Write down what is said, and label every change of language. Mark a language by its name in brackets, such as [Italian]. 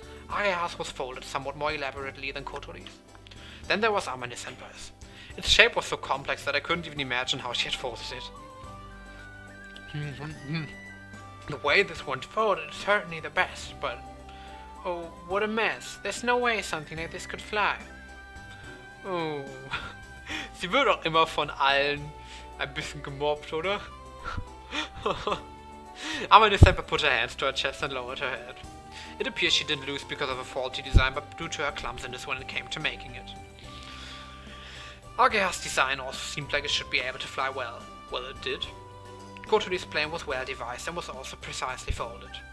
[English] Ageha's was folded somewhat more elaborately than Kotori's. Then there was Amane-senpai's. Its shape was so complex that I couldn't even imagine how she had folded it. The way this one's folded is certainly the best, but... Oh, what a mess. There's no way something like this could fly. Oh... [German] Sie wird auch immer von allen ein bisschen gemobbt, oder? [English] Amane-senpai put her hands to her chest and lowered her head. It appears she didn't lose because of a faulty design, but due to her clumsiness when it came to making it. Ageha's design also seemed like it should be able to fly well. Well, it did. Kotori's plan was well devised and was also precisely folded.